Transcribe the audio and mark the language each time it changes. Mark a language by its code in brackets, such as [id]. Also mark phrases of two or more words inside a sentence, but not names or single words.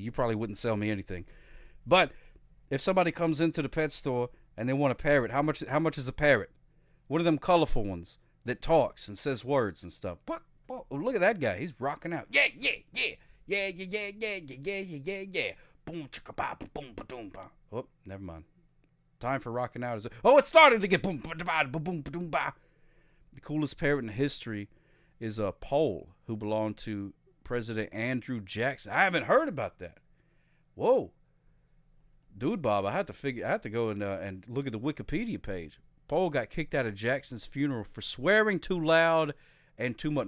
[en] You probably wouldn't sell me anything. But if somebody comes into the pet store and they want a parrot, how much is a parrot? One of them colorful ones that talks and says words and stuff. What? Oh, look at that guy. He's rocking out. Yeah. Boom, chicka, ba, boom, ba, doom, ba. Oh, never mind. Time for rocking out. It's starting to get boom, ba, ba, boom, ba, doom, ba. The coolest parrot in history is a Pole who belonged to President Andrew Jackson. I haven't heard about that. Whoa. Dude, Bob, I have to go and look at the Wikipedia page. Pole got kicked out of Jackson's funeral for swearing too loud and too much.